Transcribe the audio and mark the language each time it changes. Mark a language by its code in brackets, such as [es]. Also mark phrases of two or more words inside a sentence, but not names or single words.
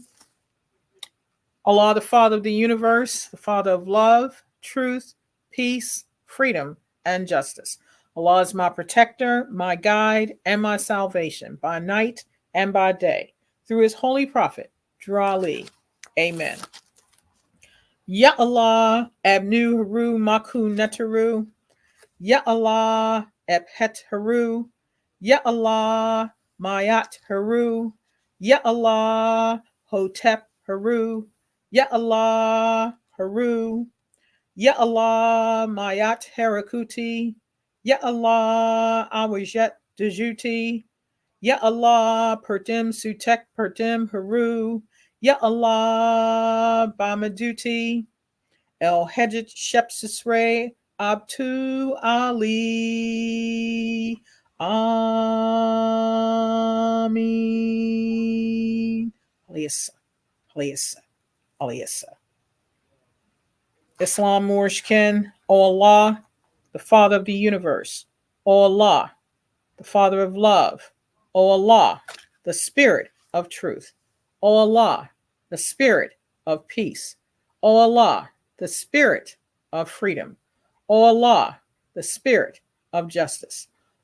[en] Allah, the Father of the universe, the Father of love, truth, peace, freedom, and justice. Allah is my protector, my guide, and my salvation by night and by day. Through His holy prophet, Drew Ali. Amen. Ya Allah, Abnu Haru Maku Netaru. Ya Allah, Ebhet Haru. Ya Allah, Mayat Haru. Ya Allah, Hotep Haru. Ya Allah, Haru. Ya Allah, Mayat Harakuti. Ya Allah, Awajet Dejuti. Ya Allah, Perdim Sutek Perdim Haru. Ya Allah, Bamaduti. El Hedjit Shepsisre Abtu Ali. Amin. Aliyasa, Aliyasa, Aliyasa. Islam Moorish kin, O Allah, the Father of the universe. O Allah, the Father of love. O Allah, the Spirit of truth. O Allah, the Spirit of peace. O Allah, the Spirit of freedom. O Allah, the Spirit of justice.